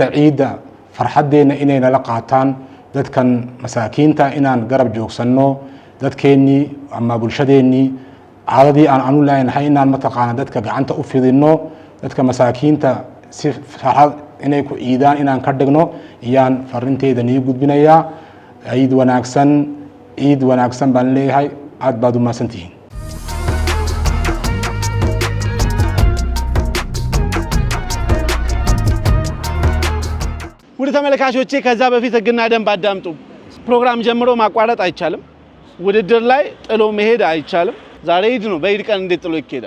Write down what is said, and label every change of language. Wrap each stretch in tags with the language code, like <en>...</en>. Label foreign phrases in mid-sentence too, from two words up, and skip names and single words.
<so>ciida farxadeena inay nala qaataan dadkan masaakiinta inaan garab joogsanno dadkeeni ama bulshadeeni caadadii aan anu leenahay inaan mataqaana dadka gacanta u fidino dadka masaakiinta si farxad inay ku ciidaan inaan ka dhigno iyaan farinteeda nii gudbinayaa ciid wanaagsan baan leeyahay aad baad u mahadsantihiin</so> <am>ውድ ተመልካቾቼ ከዛ በፊት ህግና ደንብ አዳምጡ። ፕሮግራም ጀምሮ ማቋረጥ አይቻልም። ውድድር ላይ ጥሎ መሄድ አይቻልም። ዛሬ ኢድ ነው። በኢድ ቀን እንዴት ጥሎ ይኬዳል?</am>